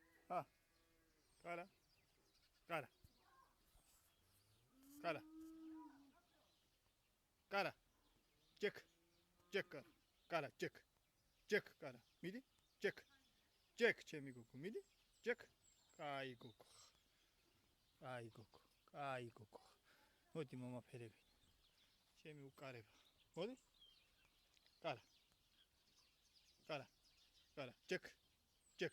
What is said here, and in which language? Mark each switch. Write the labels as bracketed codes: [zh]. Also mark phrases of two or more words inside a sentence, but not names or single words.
[ka] Ha. Kara. Kara. Kara. Kara. Jack. Jack kara. Kara Jack. Jack kara. Midi? Jack. Jack ჩემი გოგო, მიდი? Jack. კაი გოგო. კაი გოგო. კაი გოგო. მოდი მომაფერები. ჩემი უკარება. მოდი? კარა. კარა. კარა. Jack. Jack.